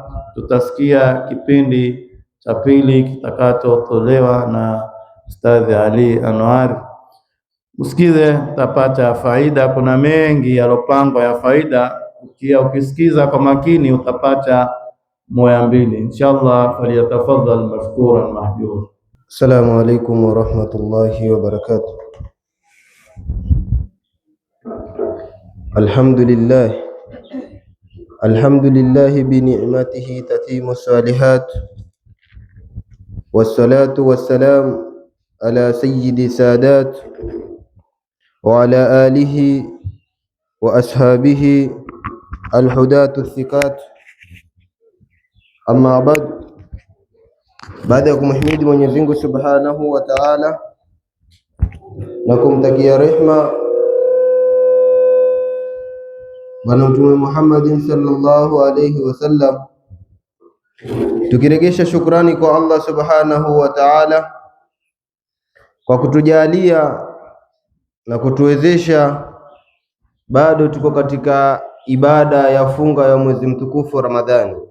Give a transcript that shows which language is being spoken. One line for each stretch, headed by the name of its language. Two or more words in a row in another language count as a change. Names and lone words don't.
Swahili: Tutasikia kipindi cha pili kitakachotolewa na Ustadhi Ali Anwar. Usikize, utapata faida. Kuna mengi yalopangwa ya faida, ukisikiza kwa makini utapata moya mbili inshallah.
Arabic: فليتفضل مشكورا مأجورا. السلام عليكم ورحمة الله وبركاته. Alhamdulillah الحمد لله بنعمته تتم الصالحات، والصلاة والسلام على سيد السادات وعلى آله وأصحابه الهداة الثقات. أما بعد
Swahili: ya kumhimidi Mwenyezi Mungu
Arabic: سبحانه وتعالى
Swahili: na kumtakia rehma Bwana Mtume Muhammadin
Arabic: صلى الله عليه وسلم,
Swahili: tukiregesha shukrani kwa Allah
Arabic: سبحانه وتعالى
Swahili: kwa kutujalia na kutuwezesha bado tuko katika ibada ya funga ya mwezi mtukufu Ramadhani.